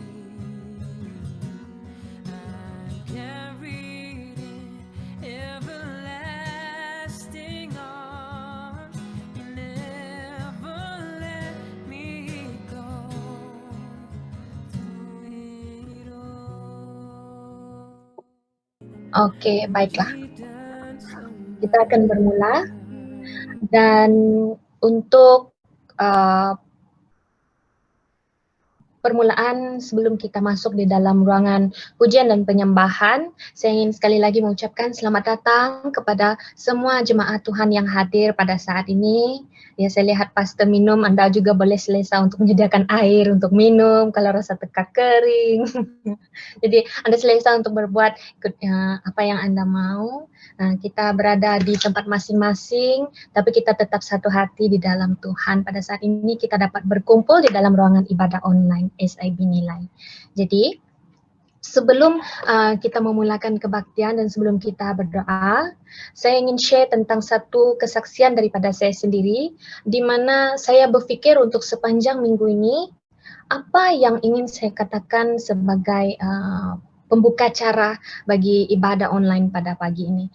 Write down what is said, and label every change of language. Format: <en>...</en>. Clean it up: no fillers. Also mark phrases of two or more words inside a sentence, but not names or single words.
<en>I'm carried in everlasting arms. You never let me go through it all.</en> <ms>Oke, baiklah.</ms> <en>You've done so</en> <ms>Kita akan bermula.</ms> <en>much.</en> <ms>Dan untuk permulaan sebelum kita masuk di dalam ruangan pujian dan penyembahan, saya ingin sekali lagi mengucapkan selamat datang kepada semua jemaat Tuhan yang hadir pada saat ini. Ya, saya lihat pastor minum, Anda juga boleh selesa untuk menyediakan air untuk minum kalau rasa tekak kering. Jadi Anda selesa untuk berbuat apa yang Anda mau. Kita berada di tempat masing-masing, tapi kita tetap satu hati di dalam Tuhan. Pada saat ini kita dapat berkumpul di dalam ruangan ibadah online SIB Nilai. Jadi sebelum kita memulakan kebaktian dan sebelum kita berdoa, saya ingin share tentang satu kesaksian daripada saya sendiri, di mana saya berfikir untuk sepanjang minggu ini, apa yang ingin saya katakan sebagai pembuka cara bagi ibadah online pada pagi ini.</ms>